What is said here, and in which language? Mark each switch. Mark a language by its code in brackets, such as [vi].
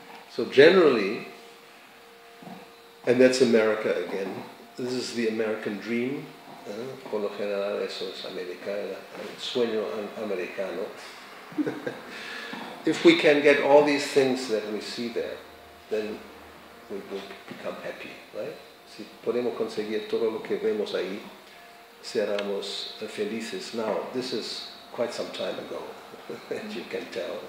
[en] So generally, and that's America again. This is the American dream. [es] Por lo general eso es el sueño americano. [en] If we can get all these things that we see there, then we will become happy, right? [es] Si podemos conseguir todo lo que vemos ahí, seremos felices. [en] Now, this is quite some time ago, as you can tell.